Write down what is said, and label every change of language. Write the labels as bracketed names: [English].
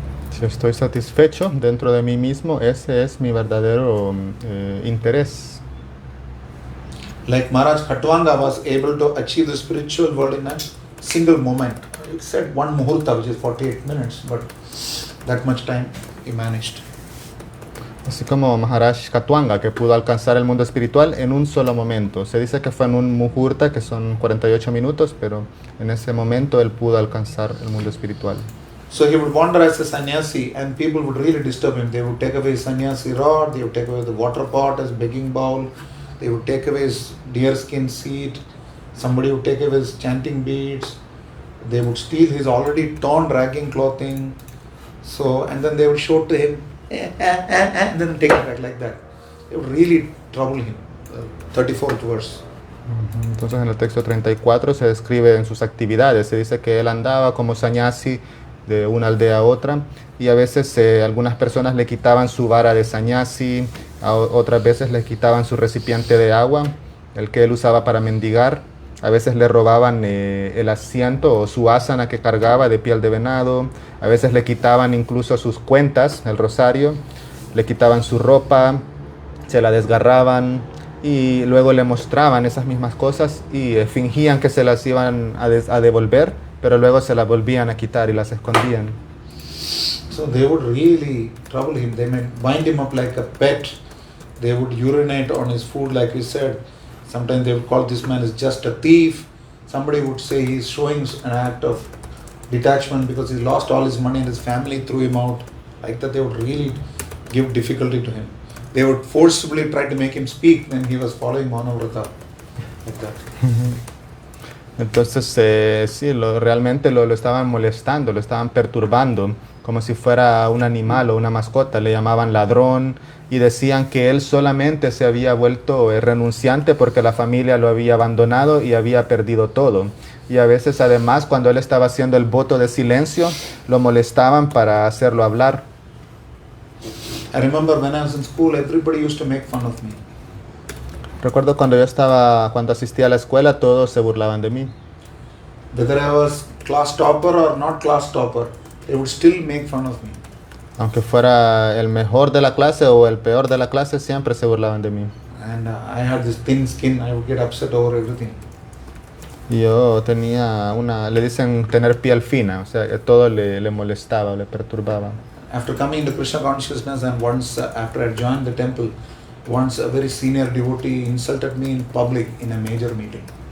[Spanish] Si estoy satisfecho dentro de mí mismo, ese es mi verdadero interés. [English] Like Maharaj Khatwanga was able to achieve the spiritual world in a single moment. He said one muhurta, which is 48 minutes, but that much time he managed. [Spanish] Así como Maharaj Khatwanga, que pudo alcanzar el mundo espiritual en un solo momento. Se dice que fue en un muhurta, que son 48 minutos, pero en ese momento él pudo alcanzar el mundo espiritual. [English] So he would wander as a sannyasi and people would really disturb him. They would take away his sannyasi rod, they would take away the water pot as begging bowl, they would take away his deerskin seat, somebody would take away his chanting beads, they would steal his already torn dragging clothing. So, and then they would show to him, and then take it back like that. It would really trouble him. 34th verse. [Spanish] Entonces en el texto 34 se describe en sus actividades, se dice que él andaba como sannyasi de una aldea a otra y a veces algunas personas le quitaban su vara de sannyasi, otras veces le quitaban su recipiente de agua, el que él usaba para mendigar, a veces le robaban el asiento o su asana que cargaba de piel de venado, a veces le quitaban incluso sus cuentas, el rosario, le quitaban su ropa, se la desgarraban y luego le mostraban esas mismas cosas y fingían que se las iban a devolver, pero luego se las volvían a quitar y las escondían. [English] So they would really trouble him. They might wind him up like a pet. They would urinate on his food, like we said. Sometimes they would call this man as just a thief. Somebody would say he's showing an act of detachment because he lost all his money and his family threw him out. Like that, they would really give difficulty to him. They would forcibly try to make him speak when he was following Manavrata. Like that. [Spanish] Entonces sí, realmente lo estaban molestando, lo estaban perturbando, como si fuera un animal o una mascota. Le llamaban ladrón y decían que él solamente se había vuelto renunciante porque la familia lo había abandonado y había perdido todo. Y a veces además cuando él estaba haciendo el voto de silencio, lo molestaban para hacerlo hablar. [English] I remember when I was in school, everybody used to make fun of me. [Spanish] Recuerdo cuando asistía a la escuela, todos se burlaban de mí. [English] Whether I was class topper or not class topper, they would still make fun of me. [Spanish] Aunque fuera el mejor de la clase o el peor de la clase, siempre se burlaban de mí. [English] And I had this thin skin, I would get upset over everything. [Spanish] Y yo tenía le dicen tener piel fina, o sea, que todo le molestaba, le perturbaba. [English] After coming into Krishna consciousness and once after I joined the temple, once a very senior devotee insulted me in public in a major meeting.